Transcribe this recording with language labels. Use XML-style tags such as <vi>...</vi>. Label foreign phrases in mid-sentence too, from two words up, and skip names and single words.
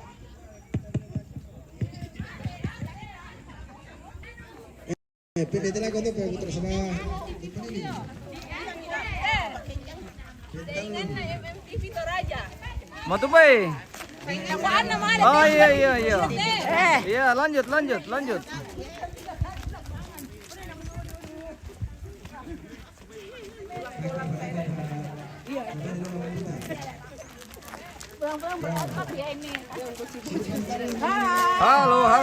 <tl>Pwede lang ako doon, pumunta sa mga... MMTV Toraja.</tl> <id>Mau tuh bay? Apaan namanya? Oh iya. Iya lanjut. Halo.</id>